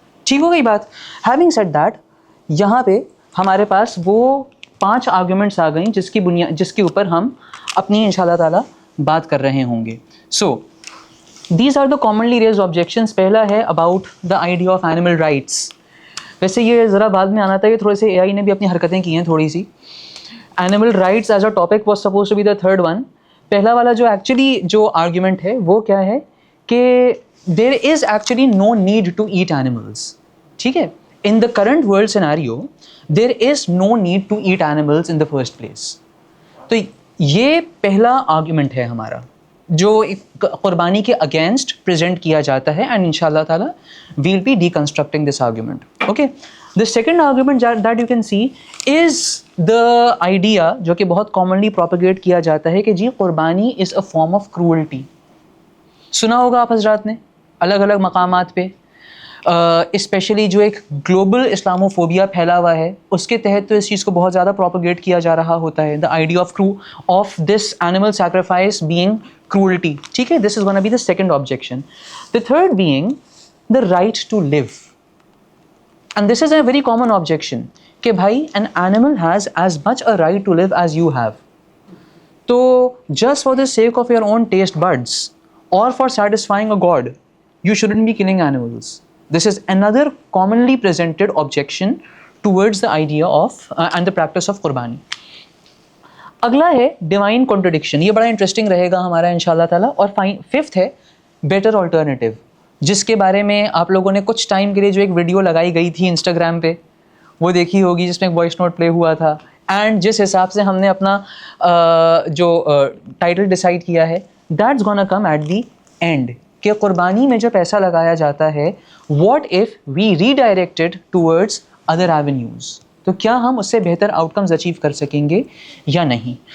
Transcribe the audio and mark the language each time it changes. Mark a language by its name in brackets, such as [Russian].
[Urdu] ٹھیک ہو گئی بات؟ [English] having said that, [Urdu] یہاں پہ ہمارے پاس وہ 5 آرگومنٹس آ گئیں جس کے اوپر ہم اپنی ان شاء اللہ تعالیٰ بات کر رہے ہوں گے. [English] So these are the commonly raised objections. پہلا ہے about the idea of animal rights. [Urdu] ویسے یہ ذرا بعد میں آنا تھا، یہ تھوڑے سے اے آئی نے بھی اپنی حرکتیں کی ہیں تھوڑی سی. [English] Animal rights as a topic was suppose to be the third one. [Urdu] پہلا والا جو ایکچولی جو آرگیومنٹ ہے وہ کیا ہے کہ [English] There is actually no need to eat animals. ٹھیک ہے، in the current world scenario there is no need to eat animals in the first place. [Urdu] تو یہ پہلا آرگیومنٹ ہے ہمارا. جو قربانی کے اگینسٹ پریزنٹ کیا جاتا ہے, [English] And انشاءاللہ تعالیٰ will be deconstructing this argument. Okay, the second argument that you can see is the idea [Urdu] جو کہ بہت [English] commonly propagate [Urdu] کیا جاتا ہے کہ جی قربانی [English] is a form of cruelty. [Urdu] سنا ہوگا آپ حضرات نے الگ الگ مقامات پہ, اسپیشلی جو ایک گلوبل اسلاموفوبیا پھیلا ہوا ہے اس کے تحت تو اس چیز کو بہت زیادہ پروپیگیٹ کیا جا رہا ہوتا ہے, [English] The idea of this animal sacrifice being cruelty. ٹھیک ہے, this is gonna be the second objection. The third being the right to live, and this is a very common objection [Urdu] کہ بھائی [English] An animal has as much a right to live as you have. تو just for the sake of your own taste buds or for satisfying a god, you shouldn't be killing animals. This is another commonly presented objection towards the idea of and the practice of qurbani. [Urdu] اگلا ہے divine contradiction. یہ بڑا interesting رہے گا ہمارا انشاءاللہ تعالیٰ. اور fifth ہے بیٹر آلٹرنیٹیو, جس کے بارے میں آپ لوگوں نے کچھ ٹائم کے لیے جو ایک ویڈیو لگائی گئی تھی انسٹاگرام پہ وہ دیکھی ہوگی, جس میں ایک وائس نوٹ پلے ہوا تھا, اینڈ جس حساب سے ہم نے اپنا جو ٹائٹل ڈیسائیڈ کیا ہے [English] that's gonna come at the end, [Urdu] کہ قربانی میں جو پیسہ لگایا جاتا ہے [English] what if we redirected towards other avenues, [Urdu] تو کیا ہم اس سے بہتر آؤٹ کمز اچیو کر سکیں گے یا نہیں.